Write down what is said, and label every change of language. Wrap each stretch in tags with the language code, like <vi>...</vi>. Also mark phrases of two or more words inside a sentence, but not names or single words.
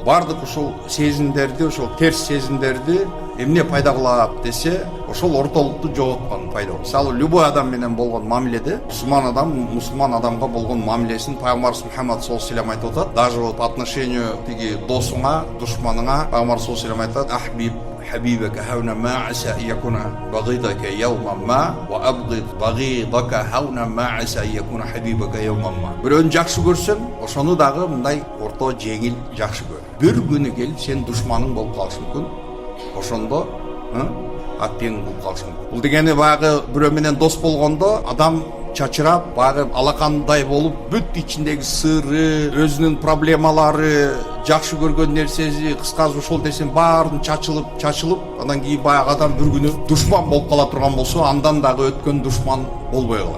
<ky>Бардык ушул сезимдерди, ошол терс сезимдерди эмне пайда кылат десе, ошол ортолукту жоготкон пайда болот. Мисалы, любой адам менен болгон мамиледе мусулман адамга болгон мамилесин Пайгамбар Мухаммад</ky> <ar>صلى الله عليه وسلم</ar> <ky>айтып атат.</ky> <ru>Даже вот по отношению</ru> <ky>тиги досуңа, душманыңа Пайгамбар</ky> <ar>صلى الله عليه وسلم айтат: "Ахбиб حبيبك هون ما عسى أن يكون بغيضك يوما ما وأبغض بغيضك هون ما عسى أن يكون حبيبك يوما ما".</ar> <ky>Бирөөнү жакшы көрсөң, ошону дагы мындай орто жеңил жакшы көр. Бир күнү келип сен душманың болуп калышы мүмкүн. Ошондо атпен болуп калышы мүмкүн. Бул дегени баягы бирөө менен дос болгондо адам чачырап, баягы алакандай болуп, бүт ичиндеги сыры, өзүнүн проблемалары, жакшы көргөн нерсеси, кыскасы ошол десем баарын чачылып, андан кийин баягы адам бир күнү душман болуп кала турган болсо, андан дагы өткөн душман болбой калат.</ky>